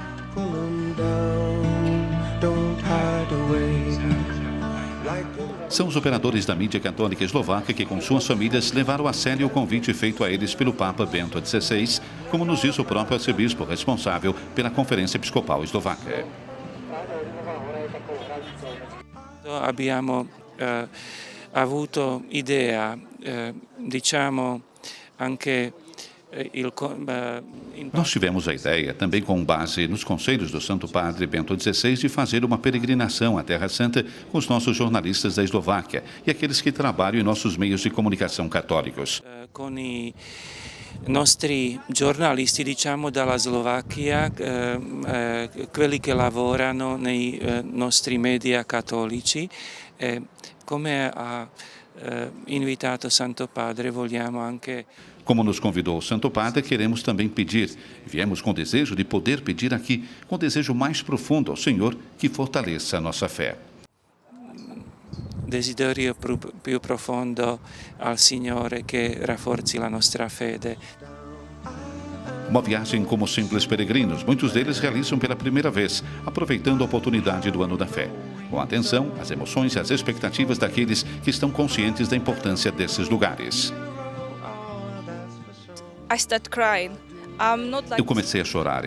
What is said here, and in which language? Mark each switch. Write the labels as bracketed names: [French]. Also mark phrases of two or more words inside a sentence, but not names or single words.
[Portuguese] São os operadores da mídia católica eslovaca que, com suas famílias, levaram a sério o convite feito a eles pelo Papa Bento XVI, como nos diz o próprio arcebispo responsável pela Conferência Episcopal Eslovaca. [Italian] Abbiamo avuto idea, diciamo, anche [Portuguese] Nós tivemos a ideia, também com base nos conselhos do Santo Padre Bento XVI, de fazer uma peregrinação à Terra Santa com os nossos jornalistas da Eslováquia e aqueles que trabalham em nossos meios de comunicação católicos. [Italian] Con i nostri giornalisti, diciamo, dalla Slovacchia, quelli che lavorano nei nostri media cattolici, come ha invitato Santo Padre, vogliamo anche. [Portuguese] Como nos convidou o Santo Padre, queremos também pedir. Viemos com o desejo de poder pedir aqui, com o desejo mais profundo ao Senhor que fortaleça a nossa fé. [Italian] Desiderio più profondo al Signore che rafforzi la nostra fede. [Portuguese] Uma viagem como simples peregrinos, muitos deles realizam pela primeira vez, aproveitando a oportunidade do Ano da Fé, com atenção às emoções e às expectativas daqueles que estão conscientes da importância desses lugares. Eu comecei a chorar.